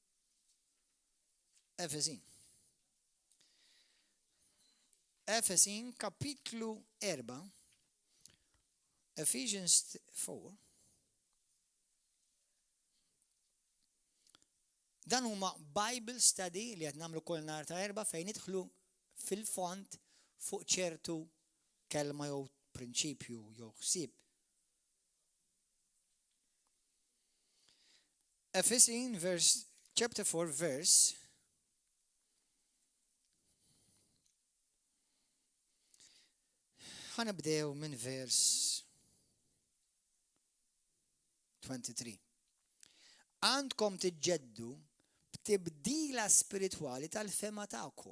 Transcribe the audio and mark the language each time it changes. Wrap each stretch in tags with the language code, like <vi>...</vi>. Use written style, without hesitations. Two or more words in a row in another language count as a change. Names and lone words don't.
<mt>Efesin kapitlu 4, Ephesians 4. Dan huma</mt> <en>Bible study</en> <mt>li qed nagħmlu kull nhar ta' erba' fejn nidħlu fil-font fuq ċertu kelma jew prinċipju jew ħsieb.</mt> <en>Ephesians chapter 4 verse</en> <mt>ħanibdew minn vers 23. Għandkom tiġġeddu b'tibdila spiritwali tal-fema tagħkom.</mt>